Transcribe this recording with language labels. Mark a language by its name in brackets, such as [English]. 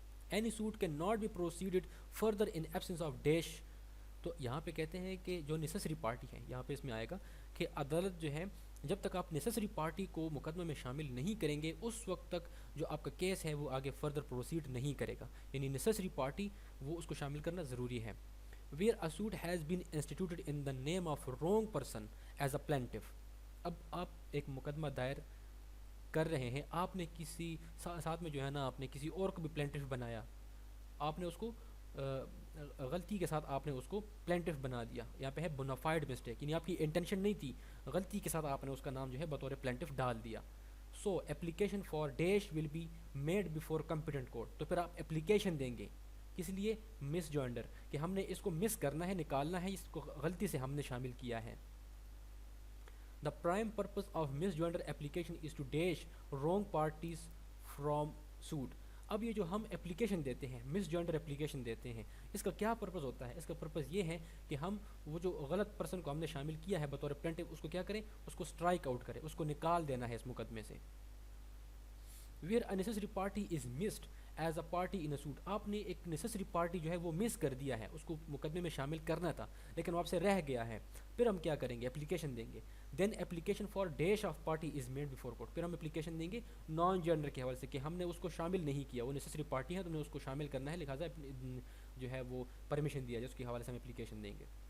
[English] Any suit can not be proceeded further in absence of dash. [Urdu] تو یہاں پہ کہتے ہیں کہ جو نیسسری پارٹی ہے، یہاں پہ اس میں آئے گا کہ عدالت جو ہے جب تک آپ نیسسری پارٹی کو مقدمہ میں شامل نہیں کریں گے اس وقت تک جو آپ کا کیس ہے وہ آگے فردر پروسیڈ نہیں کرے گا، یعنی نیسسری پارٹی وہ اس کو شامل کرنا ضروری ہے. [English] Where a suit has been instituted in the name of wrong person as a plaintiff. [Urdu] اب آپ ایک مقدمہ دائر کر رہے ہیں، آپ نے کسی ساتھ میں جو ہے نا آپ نے کسی اور کو بھی پلینٹف بنایا، آپ نے اس کو غلطی کے ساتھ آپ نے اس کو پلینٹف بنا دیا. یہاں پہ ہے بونافائڈ مسٹیک، یعنی آپ کی انٹینشن نہیں تھی، غلطی کے ساتھ آپ نے اس کا نام جو ہے بطور پلینٹف ڈال دیا. [English] So application for dash will be made before competent court. [Urdu] تو پھر آپ اپلیکیشن دیں گے کس لیے؟ مس جوائنڈر، کہ ہم نے اس کو مس کرنا ہے، نکالنا ہے، اس کو غلطی سے ہم نے شامل کیا ہے. [English] The prime purpose of misjoinder application is to dash wrong parties from suit. [Urdu] اب یہ جو ہم اپلیکیشن دیتے ہیں، مس جوائنڈر اپلیکیشن دیتے ہیں، اس کا کیا پرپز ہوتا ہے؟ اس کا پرپز یہ ہے کہ ہم وہ جو غلط پرسن کو ہم نے شامل کیا ہے بطور پلینٹف اس کو کیا کریں؟ اس کو اسٹرائک آؤٹ کریں، اس کو نکال دینا ہے اس مقدمے سے. [English] Where a necessary party is missed as a party in a suit. [Urdu] آپ نے ایک نیسسری پارٹی جو ہے وہ مس کر دیا ہے، اس کو مقدمے میں شامل کرنا تھا لیکن وہ آپ سے رہ گیا ہے، پھر ہم کیا کریں گے؟ اپلیکیشن دیں گے. [English] Then application for dash of party is made before court. [Urdu] پھر ہم اپلیکیشن دیں گے نان جنڈر کے حوالے سے کہ ہم نے اس کو شامل نہیں کیا، وہ نیسسری پارٹی ہے تو ہم نے اس کو شامل کرنا ہے، لہٰذا جو ہے وہ پرمیشن دیا جائے، اس کے حوالے سے ہم اپلیکیشن دیں گے.